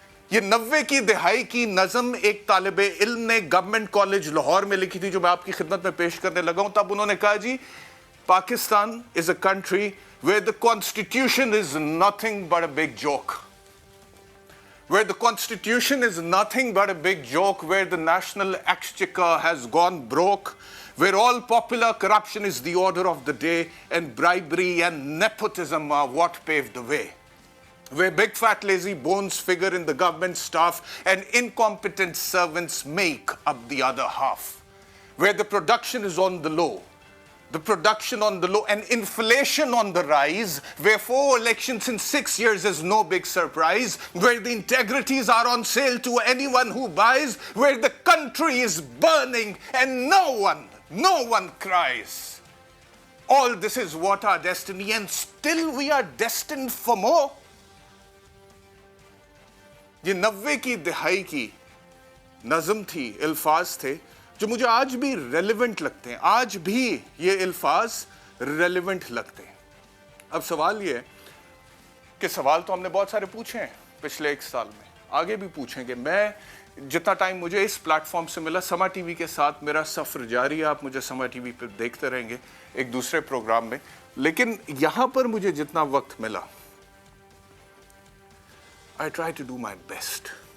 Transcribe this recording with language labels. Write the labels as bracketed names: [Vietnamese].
[Urdu] یہ 90 کی دہائی کی نظم ایک طالب علم نے گورنمنٹ کالج لاہور میں لکھی تھی جو میں آپ کی خدمت میں پیش کرنے لگا ہوں۔ تب انہوں نے کہا جی [English] Pakistan is a country where the constitution is nothing but a big joke. Where the constitution is nothing but a big joke, where the national exchequer has gone broke, where all popular corruption is the order of the day, and bribery and nepotism are what paved the way. Where big fat lazy bones figure in the government staff and incompetent servants make up the other half. Where the production is on the low. The production on the low and inflation on the rise, where 4 elections in 6 years is no big surprise, where the integrities are on sale to anyone who buys, where the country is burning and no one cries. All this is what our destiny, and still we are destined for more. [Urdu] یہ 90 کی دہائی کی نظم تھی، الفاظ تھے جو مجھے آج بھی ریلیونٹ لگتے ہیں، آج بھی یہ الفاظ ریلیونٹ لگتے ہیں۔ اب سوال یہ ہے کہ سوال تو ہم نے بہت سارے پوچھے ہیں پچھلے ایک سال میں، آگے بھی پوچھیں گے۔ میں جتنا ٹائم مجھے اس پلیٹ فارم سے ملا، سما ٹی وی کے ساتھ میرا سفر جاری ہے، آپ مجھے سما ٹی وی پہ دیکھتے رہیں گے ایک دوسرے پروگرام میں، لیکن یہاں پر مجھے جتنا وقت ملا [English] I try to do my best.